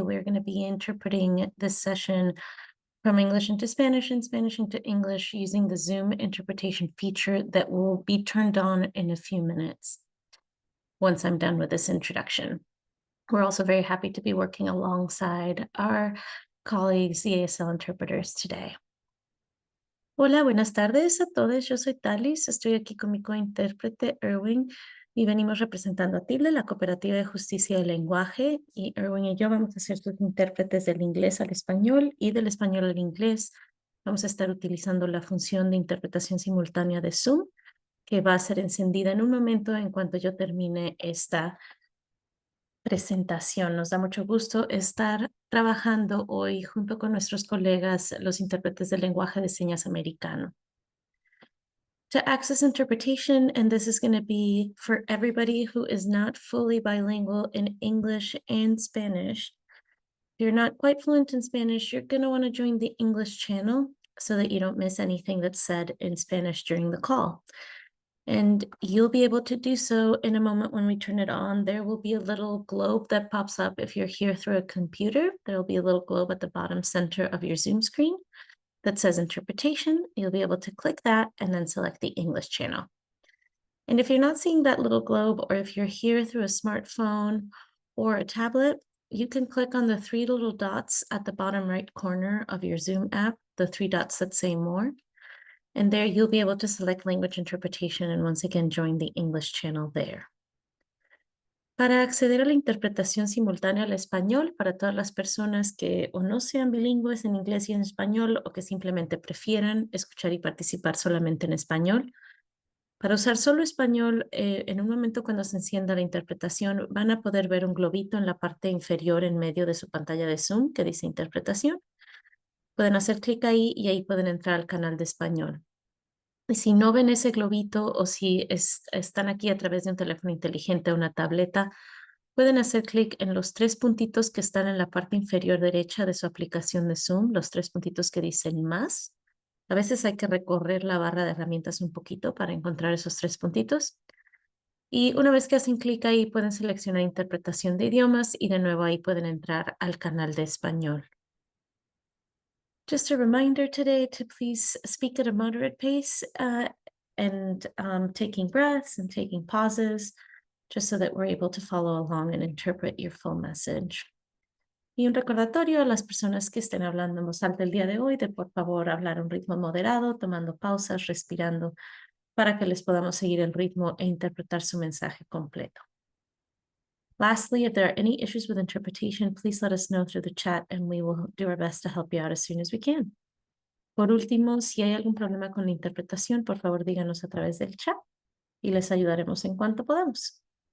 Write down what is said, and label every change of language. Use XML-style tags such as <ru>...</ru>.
<en>We're going to be interpreting this session from English into Spanish and Spanish into English using the Zoom interpretation feature that will be turned on in a few minutes once I'm done with this introduction. We're also very happy to be working alongside our colleagues, the ASL interpreters today.</en> <es>Hola, buenas tardes a todos. Yo soy Talis. Estoy aquí con mi cointérprete, Irwin, y venimos representando a Tilde, la Cooperativa de Justicia del Lenguaje. Y Irwin y yo vamos a ser sus intérpretes del inglés al español y del español al inglés. Vamos a estar utilizando la función de interpretación simultánea de Zoom, que va a ser encendida en un momento en cuanto yo termine esta presentación. Nos da mucho gusto estar trabajando hoy junto con nuestros colegas, los intérpretes del lenguaje de señas americano.</es> <en>To access interpretation, and this is going to be for everybody who is not fully bilingual in English and Spanish. If you're not quite fluent in Spanish, you're going to want to join the English channel so that you don't miss anything that's said in Spanish during the call. And you'll be able to do so in a moment when we turn it on. There will be a little globe that pops up if you're here through a computer. There will be a little globe at the bottom center of your Zoom screen that says interpretation. You'll be able to click that and then select the English channel. And if you're not seeing that little globe, or if you're here through a smartphone or a tablet, you can click on the three little dots at the bottom right corner of your Zoom app, the three dots that say more. And there you'll be able to select language interpretation and once again join the English channel there.</en> <es>Para acceder a la interpretación simultánea al español, para todas las personas que o no sean bilingües en inglés y en español o que simplemente prefieran escuchar y participar solamente en español, para usar solo español, en un momento cuando se encienda la interpretación, van a poder ver un globito en la parte inferior en medio de su pantalla de Zoom que dice interpretación. Pueden hacer clic ahí y ahí pueden entrar al canal de español. Y si no ven ese globito o si están aquí a través de un teléfono inteligente o una tableta, pueden hacer clic en los tres puntitos que están en la parte inferior derecha de su aplicación de Zoom, los tres puntitos que dicen más. A veces hay que recorrer la barra de herramientas un poquito para encontrar esos tres puntitos. Y una vez que hacen clic ahí, pueden seleccionar interpretación de idiomas y de nuevo ahí pueden entrar al canal de español.</es> <en>Just a reminder today to please speak at a moderate pace and taking breaths and taking pauses, just so that we're able to follow along and interpret your full message.</en> <es>Y un recordatorio a las personas que estén hablando en voz alta el día de hoy de por favor hablar a un ritmo moderado, tomando pausas, respirando, para que les podamos seguir el ritmo e interpretar su mensaje completo.</es> <en>Lastly, if there are any issues with interpretation, please let us know through the chat and we will do our best to help you out as soon as we can.</en> <es>Por último, si hay algún problema con la interpretación, por favor díganos a través del chat y les ayudaremos en cuanto podamos.</es>